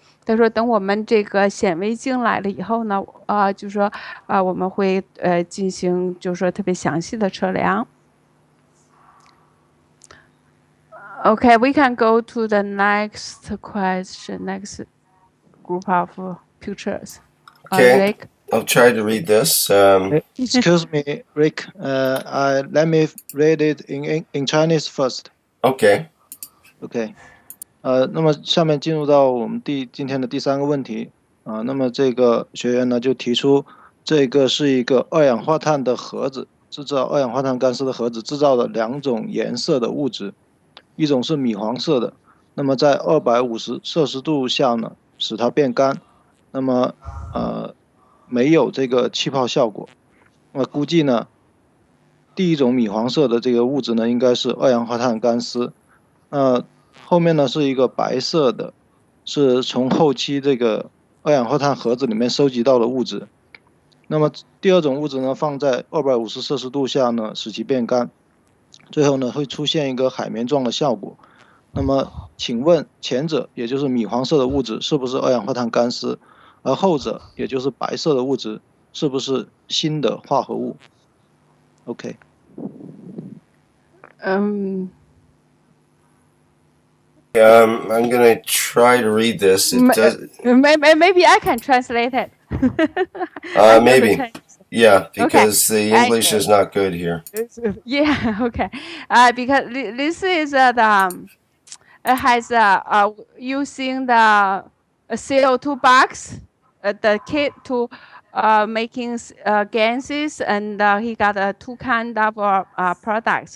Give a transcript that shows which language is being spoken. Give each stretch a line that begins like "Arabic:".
Chinese: 他说：“等我们这个显微镜来了以后呢，就说我们会进行就是说特别详细的测量。”
English: Okay, we can go to the next question, next group of pictures. Okay, Rick? I'll try to read this. Excuse me, Rick. Let me read it in Chinese first. Okay. Okay.
Chinese: 那么下面进入到我们今天的第3个问题那么这个学员呢就提出，这个是一个二氧化碳的盒子，制造二氧化碳干丝的盒子制造了2种颜色的物质，一种是米黄色的，那么在250摄氏度下呢使它变干，那么没有这个气泡效果。那估计呢第一种米黄色的这个物质呢应该是二氧化碳干丝，后面呢是一个白色的，是从后期这个二氧化碳盒子里面收集到的物质。那么第2种物质呢放在250摄氏度下呢使其变干，最后呢会出现一个海绵状的效果。那么请问前者也就是米黄色的物质是不是二氧化碳干丝，而后者也就是白色的物质是不是新的化合物 ？OK。
English: I'm going to try to read this. Maybe I can translate it. Maybe. Yeah, because the English is not good here. Yeah, okay. Because this is has using the CO2 box, the kit to making gases, and he got 2 kind of products.